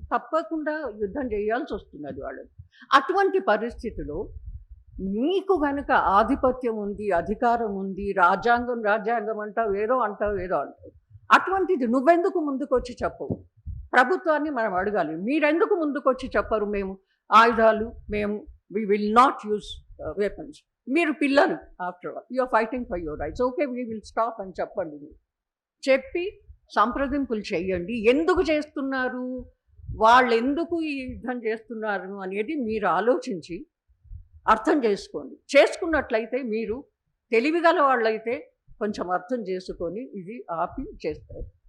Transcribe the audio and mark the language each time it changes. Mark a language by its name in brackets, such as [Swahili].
[Telugu] తప్పకుండా యుద్ధం చేయాల్సి వస్తున్నది వాళ్ళని. అటువంటి పరిస్థితిలో నీకు కనుక ఆధిపత్యం ఉంది, అధికారం ఉంది, రాజ్యాంగం అంటావు, ఏదో అంటావు. అటువంటిది నువ్వెందుకు ముందుకు వచ్చి చెప్పవు? ప్రభుత్వాన్ని మనం అడగాలి, మీరెందుకు ముందుకు వచ్చి చెప్పరు? మేము ఆయుధాలు, [English] we will not use weapons. [Telugu] మీరు పిల్లలు, [English] After all you are fighting for your rights. Okay, we will stop [Telugu] అని చెప్పండి. మీరు చెప్పి సంప్రదింపులు చేయండి. ఎందుకు చేస్తున్నారు, వాళ్ళు ఎందుకు ఈ యుద్ధం చేస్తున్నారు అనేది మీరు ఆలోచించి అర్థం చేసుకోండి. చేసుకున్నట్లయితే మీరు తెలివిగల వాళ్ళైతే కొంచెం అర్థం చేసుకొని ఇది ఆపి చేస్తారు.